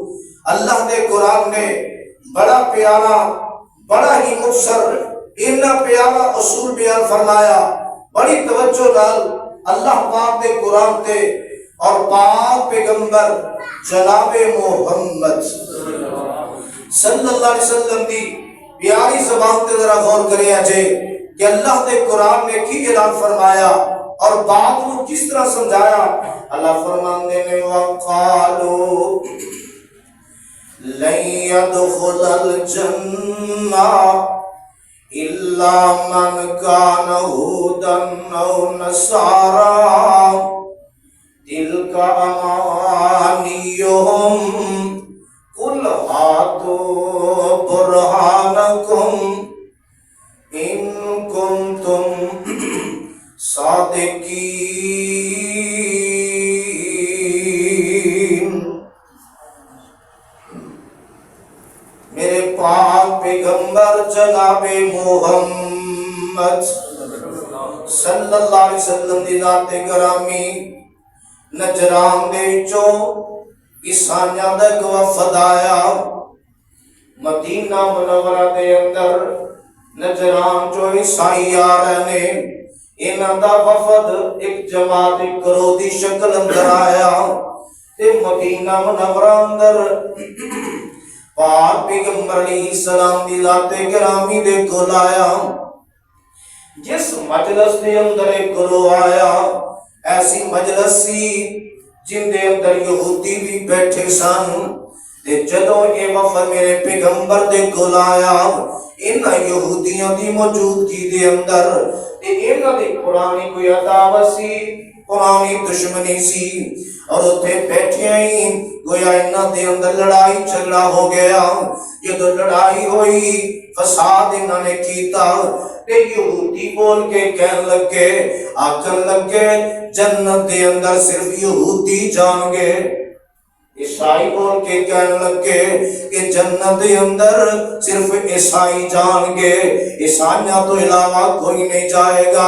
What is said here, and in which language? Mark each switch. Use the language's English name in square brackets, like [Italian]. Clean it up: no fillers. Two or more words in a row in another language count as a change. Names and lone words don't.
[Punjabi] اللہ نے قرآن نے بڑا پیارا، بڑا ہی مختصر، اتنا پیارا اصول بیان فرمایا، بڑی توجہ نال اللہ پاک نے قرآن تے اور پاک پیغمبر جناب محمد صلی اللہ علیہ وسلم دی پیاری زبان تے ذرا غور کرے اجے کہ اللہ نے قرآن نے کی اعلان فرمایا [Urdu] اور بات کو کس طرح سمجھایا۔ [Punjabi] اللہ فرماندے نے [Arabic] وقالو لن يدخل الجنہ الا من كان هودا او نصارا تلك امانيهم قل هاتوا برهانكم ان كنتم صادقین۔ [Punjabi] میرے پاک پیغمبر جناب محمد صلی اللہ علیہ وسلم دی ذات گرامی نجران دے چو عیسائیاں دا ایک وفد آیا مدینہ منورہ دے اندر۔ نجران جو عیسائی آ رہے نے، انہاں دا وفد ایک جماعت ایک گروہ دی شکل اندر آیا تے مدینہ منورہ اندر پاک پیغمبر علیہ السلام دی ذات گرامی دے کول آیا۔ جس مجلس دے اندر ایک گروہ آیا، ایسی مجلس سی جن دے اندر یہودی بھی بیٹھے سن، تے جدوں یہ وفد میرے پیغمبر دے کول آیا، انہاں یہودیاں دی موجودگی دے اندر تے انہاں دی پرانی کوئی عداوت سی، پرانی دشمنی سی، اور اتھے بیٹھے ہی گویا انہاں دے اندر لڑائی جھگڑا ہو گیا۔ جدوں لڑائی ہوئی، فساد انہاں نے کیتا، تے یہودی بول کے کہن لگے آکھن لگے جنت دے اندر صرف یہودی جان گے. عیسائی بول کے کہنے لگے کہ جنت دے اندر صرف عیسائی جان گے, عیسائیاں تو علاوہ کوئی نہیں جائے گا.